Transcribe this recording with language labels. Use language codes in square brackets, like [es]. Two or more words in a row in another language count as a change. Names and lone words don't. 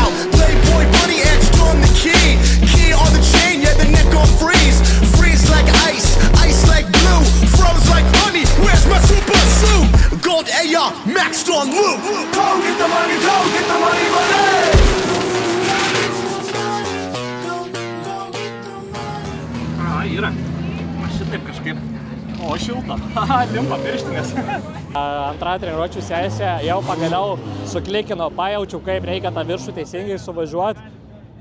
[en] Playboy bunny and storm the key. Key on the chain, yeah, the neck on freeze. Freeze like ice, ice like blue. Froze like honey, where's my super suit? Gold AR, maxed on loop. Go get the money, go get the money, money. [lt] Yra. Šitaip kažkaip. O, šilta. Limpa pirštinės. Antra treniruočių sesija jau pagaliau suklikino, pajaučiau, kaip reikia tą viršų teisingai suvažiuoti.